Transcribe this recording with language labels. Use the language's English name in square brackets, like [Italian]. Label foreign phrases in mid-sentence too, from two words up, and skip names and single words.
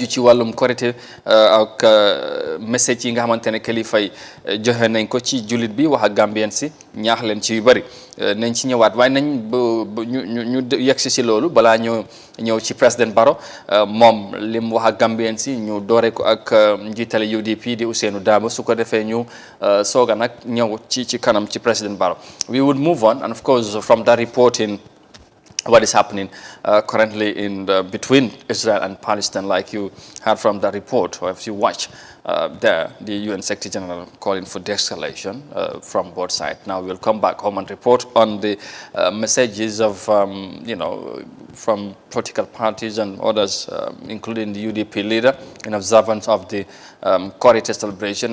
[Wolof] ci wàllum korité ak message yi nga xamante ne kilifa yi joxe nañ ko ci jullit bi, wax ak Gambien si ñaax leen ci yu bari, nañ ci ñëwaat, waaye nañ ñu yegsi si loolu balaa ñëw ci président Barrow moom li mu wax ak Gambien si, ñu doore ko ak njiitale UDP di Ousainou Darboe, su ko defee ñu sooga nag ñëw ci kanam ci président Barrow. [English] We would move on, and of course from that reporting what is happening currently in between Israel and Palestine, like you heard from the report, or if you watch there, the UN Secretary General calling for de-escalation from both sides. Now we'll come back home and report on the messages of, from political parties and others, including the UDP leader, in observance of the Corité celebration.